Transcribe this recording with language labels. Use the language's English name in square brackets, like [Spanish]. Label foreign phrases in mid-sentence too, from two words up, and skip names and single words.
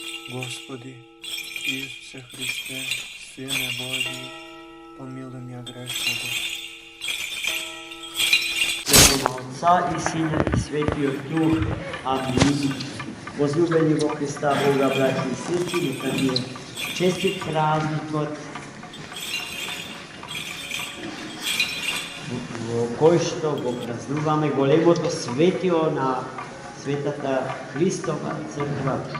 [Russian] Господи, Исусе Христе, Сине Божий, помилуй меня грешного. [Macedonian] Отца и Сина и Светиот Дух. Амин. Возлюбени во Христа Бога, браќи и сестри, нека ви е честит празникот во кој што го празнуваме големото светио на Светата Христова црква.